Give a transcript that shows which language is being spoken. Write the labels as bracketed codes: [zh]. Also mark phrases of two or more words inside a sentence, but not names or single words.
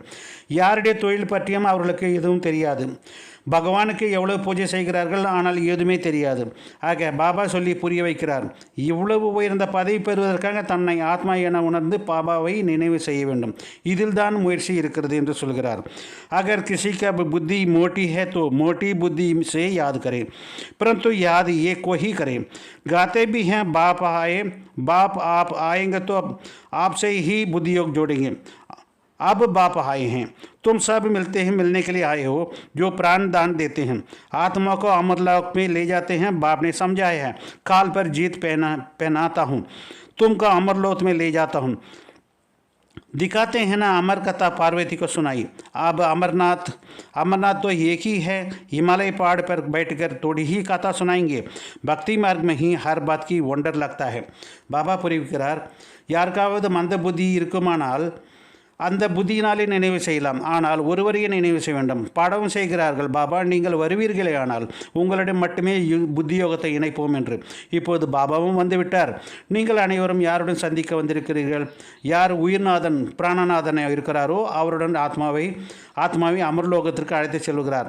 [ta] யாருடைய தொழில் பற்றியும் அவர்களுக்கு எதுவும் தெரியாது. பகவானுக்கு எவ்வளவு பூஜை செய்கிறார்கள், ஆனால் எதுவுமே தெரியாது. ஆக பாபா சொல்லி புரிய வைக்கிறார், இவ்வளவு உயர்ந்த பதவி பெறுவதற்காக தன்னை ஆத்மா என உணர்ந்து பாபாவை நினைவு செய்ய வேண்டும். இதில் தான் முயற்சி இருக்கிறது என்று சொல்கிறார். [hi] अगर किसी का बुद्धि मोटी है तो मोटी बुद्धि से याद करें, परंतु याद ये को ही करें. गाते भी हैं बाप आए, बाप आप आएंगे तो आपसे ही बुद्धि योग जोड़ेंगे. अब बाप आए हैं, तुम सब मिलते हैं, मिलने के लिए आए हो, जो प्राण दान देते हैं, आत्मा को अमरलोक में ले जाते हैं. बाप ने समझाया है, काल पर जीत पहनाता हूँ, तुमको अमरलोक में ले जाता हूँ. दिखाते हैं ना अमर कथा पार्वती को सुनाई. अब अमरनाथ तो एक ही है, हिमालय पहाड़ पर बैठकर थोड़ी ही कथा सुनाएंगे. भक्ति मार्ग में ही हर बात की वंडर लगता है. [ta] பாபா புரிவிக்கிறார், யாருக்காவது மந்த புத்தி இருக்குமானால் அந்த புத்தியினாலே நினைவு செய்யலாம், ஆனால் ஒருவரையே நினைவு செய்ய வேண்டும். பாடவும் செய்கிறார்கள், பாபா நீங்கள் வருவீர்களே, ஆனால் உங்களிடம் மட்டுமே புத்தி யோகத்தை இணைப்போம் என்று. இப்போது பாபாவும் வந்துவிட்டார். நீங்கள் அனைவரும் யாருடன் சந்திக்க வந்திருக்கிறீர்கள்? யார் உயிர்நாதன் பிராணநாதன் இருக்கிறாரோ அவருடன் ஆத்மாவை அமர்லோகத்திற்கு அழைத்து செல்கிறார்.